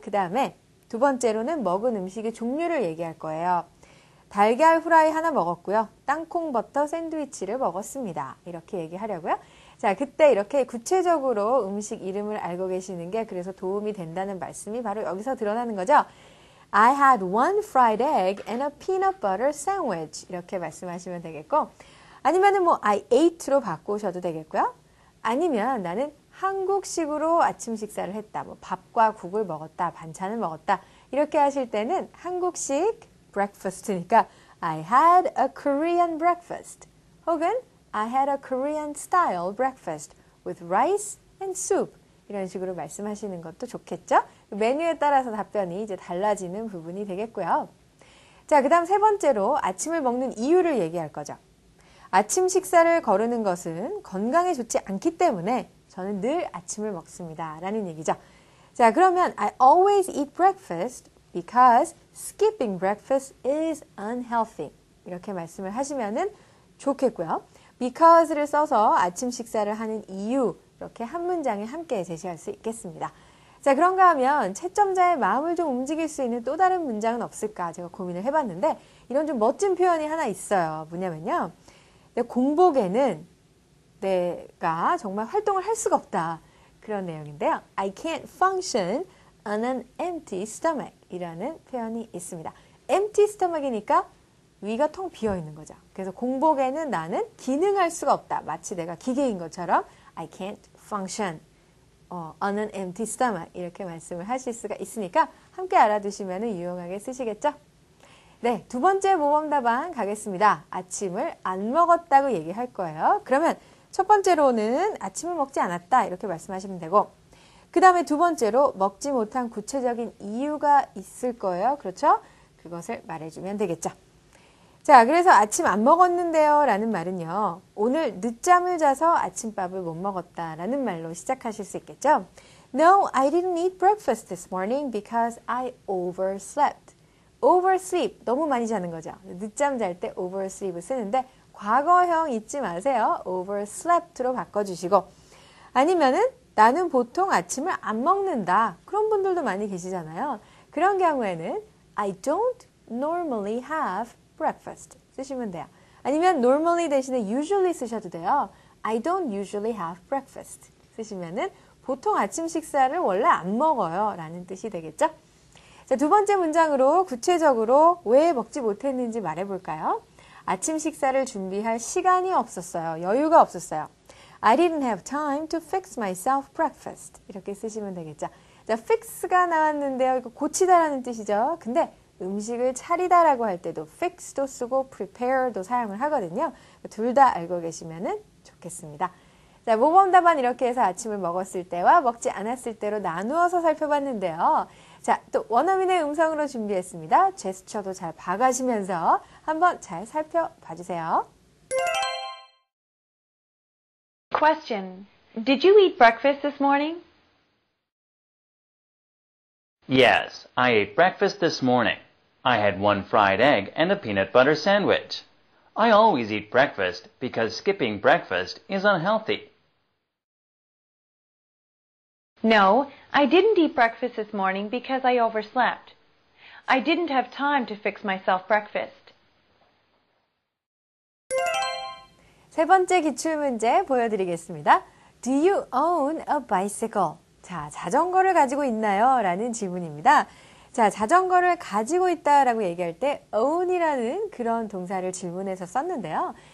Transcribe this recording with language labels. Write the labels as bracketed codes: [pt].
[ko] 그 다음에 두 번째로는 먹은 음식의 종류를 얘기할 거예요. 달걀 후라이 하나 먹었고요. 땅콩 버터 샌드위치를 먹었습니다. 이렇게 얘기하려고요. 자, 그때 이렇게 구체적으로 음식 이름을 알고 계시는 게 그래서 도움이 된다는 말씀이 바로 여기서 드러나는 거죠. [en] I had one fried egg and a peanut butter sandwich. [ko] 이렇게 말씀하시면 되겠고 아니면은 뭐 [en] I ate [ko] 로 바꾸셔도 되겠고요. 아니면 나는 한국식으로 아침 식사를 했다. 뭐 밥과 국을 먹었다. 반찬을 먹었다. 이렇게 하실 때는 한국식 breakfast니까 [en] I had a Korean breakfast. 혹은 I had a Korean style breakfast with rice and soup. [ko] 이런 식으로 말씀하시는 것도 좋겠죠? 메뉴에 따라서 답변이 이제 달라지는 부분이 되겠고요. 자, 그 다음 세 번째로 아침을 먹는 이유를 얘기할 거죠. 아침 식사를 거르는 것은 건강에 좋지 않기 때문에 저는 늘 아침을 먹습니다. 라는 얘기죠. 자, 그러면 [en] I always eat breakfast because skipping breakfast is unhealthy. [ko] 이렇게 말씀을 하시면은 좋겠고요. because를 써서 아침 식사를 하는 이유 이렇게 한 문장에 함께 제시할 수 있겠습니다. 자, 그런가 하면 채점자의 마음을 좀 움직일 수 있는 또 다른 문장은 없을까 제가 고민을 해봤는데 이런 좀 멋진 표현이 하나 있어요. 뭐냐면요. 내 공복에는 내가 정말 활동을 할 수가 없다. 그런 내용인데요. [en] I can't function on an empty stomach [ko] 이라는 표현이 있습니다. empty stomach이니까 위가 텅 비어 있는 거죠. 그래서 공복에는 나는 기능할 수가 없다. 마치 내가 기계인 것처럼 [en] I can't function on an empty stomach [ko] 이렇게 말씀을 하실 수가 있으니까 함께 알아두시면 유용하게 쓰시겠죠? 네, 두 번째 모범 답안 가겠습니다. 아침을 안 먹었다고 얘기할 거예요. 그러면 첫 번째로는 아침을 먹지 않았다 이렇게 말씀하시면 되고 그 다음에 두 번째로 먹지 못한 구체적인 이유가 있을 거예요. 그렇죠? 그것을 말해주면 되겠죠. 자, 그래서 아침 안 먹었는데요 라는 말은요. 오늘 늦잠을 자서 아침밥을 못 먹었다 라는 말로 시작하실 수 있겠죠. [en] No, I didn't eat breakfast this morning because I overslept. [ko] oversleep, 너무 많이 자는 거죠. 늦잠 잘 때 oversleep을 쓰는데 과거형 잊지 마세요. overslept로 바꿔주시고 아니면은 나는 보통 아침을 안 먹는다. 그런 분들도 많이 계시잖아요. 그런 경우에는 [en] I don't normally have breakfast [ko] 쓰시면 돼요. 아니면 normally 대신에 usually 쓰셔도 돼요. [en] I don't usually have breakfast [ko] 쓰시면은 보통 아침 식사를 원래 안 먹어요 라는 뜻이 되겠죠. 자, 두 번째 문장으로 구체적으로 왜 먹지 못했는지 말해볼까요? 아침 식사를 준비할 시간이 없었어요. 여유가 없었어요. [en] I didn't have time to fix myself breakfast. [ko] 이렇게 쓰시면 되겠죠. 자, fix가 나왔는데요. 이거 고치다라는 뜻이죠. 근데 음식을 차리다라고 할 때도 fix도 쓰고 prepare도 사용을 하거든요. 둘 다 알고 계시면 좋겠습니다. 자, 모범 답안 이렇게 해서 아침을 먹었을 때와 먹지 않았을 때로 나누어서 살펴봤는데요. 자, 또 원어민의 음성으로 준비했습니다. 제스처도 잘 봐가시면서 한번 잘 살펴봐 주세요. [en] Question. Did you eat breakfast this morning? Yes, I ate breakfast this morning. I had one fried egg and a peanut butter sandwich. I always eat breakfast because skipping breakfast is unhealthy. No, I didn't eat breakfast this morning because I overslept. I didn't have time to fix myself breakfast. [ko] 세 번째 기출문제 보여드리겠습니다. [en] Do you own a bicycle? [ko] 자, 자전거를 가지고 있나요? 라는 질문입니다. 자, 자전거를 가지고 있다라고 얘기할 때 own이라는 그런 동사를 질문에서 썼는데요.